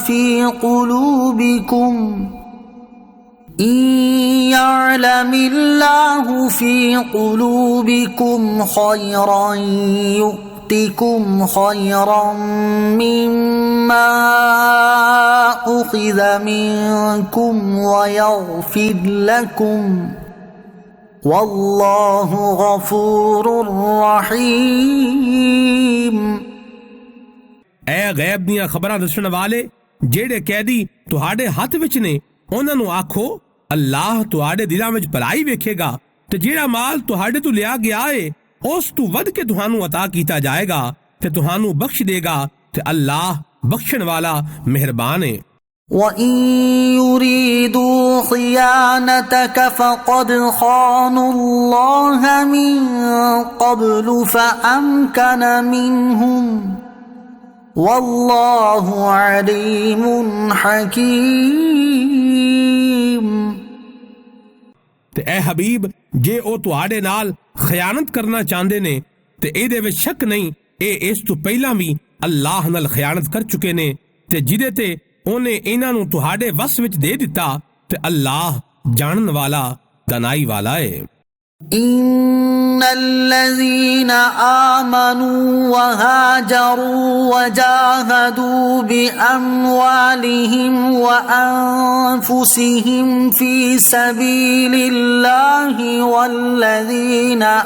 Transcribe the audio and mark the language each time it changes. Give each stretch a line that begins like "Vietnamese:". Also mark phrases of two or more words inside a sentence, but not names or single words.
Arabic: في قلوبكم خيرا يؤتكم خيرا مما أخذ منكم ويغفر لكم والله غفور رحيم۔
Punjabi: ਐ ਗੈਬ ਦੀਆਂ ਖਬਰਾਂ ਦੱਸਣ ਵਾਲੇ ਜਿਹੜੇ ਕੈਦੀ ਤੁਹਾਡੇ ਹੱਥ ਵਿੱਚ ਨੇ ਉਹਨਾਂ ਨੂੰ ਆਖੋ ਅੱਲਾਹ ਤੁਹਾਡੇ ਦਿਲਾਂ ਵਿੱਚ ਭਲਾਈ ਵੇਖੇਗਾ ਤੇ ਜਿਹੜਾ ਮਾਲ ਤੁਹਾਡੇ ਤੋਂ ਲਿਆ ਗਿਆ ਏ ਉਸ ਤੋਂ ਵੱਧ ਕੇ ਤੁਹਾਨੂੰ ਅਤਾ ਕੀਤਾ ਜਾਏਗਾ ਤੇ ਤੁਹਾਨੂੰ ਬਖਸ਼ ਦੇਗਾ ਤੇ ਅੱਲਾਹ ਬਖਸ਼ਣ ਵਾਲਾ ਮਿਹਰਬਾਨ ਹੈ।
Arabic: وَإِن يُرِيدُوا خِيَانَتَكَ فَقَدْ خَانُوا اللَّهَ مِن قَبْلُ فَأَمْكَنَ مِنْهُمْ وَاللَّهُ عَلِيمٌ حَكِيمٌ۔
Punjabi: ਤੇ ਐ ਹਬੀਬ ਜੇ ਉਹ ਤੁਹਾਡੇ ਨਾਲ ਖਿਆਨਤ ਕਰਨਾ ਚਾਹੁੰਦੇ ਨੇ ਤੇ ਇਹਦੇ ਵਿੱਚ ਸ਼ੱਕ ਨਹੀਂ ਇਹ ਇਸ ਤੋਂ ਪਹਿਲਾਂ ਵੀ ਅੱਲਾਹ ਨਾਲ ਖਿਆਨਤ ਕਰ ਚੁੱਕੇ ਨੇ ਤੇ ਜਿਹਦੇ ਤੇ ਉਹਨੇ ਇਹਨਾਂ ਨੂੰ ਤੁਹਾਡੇ ਵਸ ਵਿੱਚ ਦੇ ਦਿੱਤਾ ਤੇ ਅੱਲਾਹ ਜਾਣਨ ਵਾਲਾ ਦਾਨਾਈ ਵਾਲਾ ਹੈ।
Arabic: إن الذين آمنوا وهاجروا وجاهدوا بأموالهم وأنفسهم في سبيل الله والذين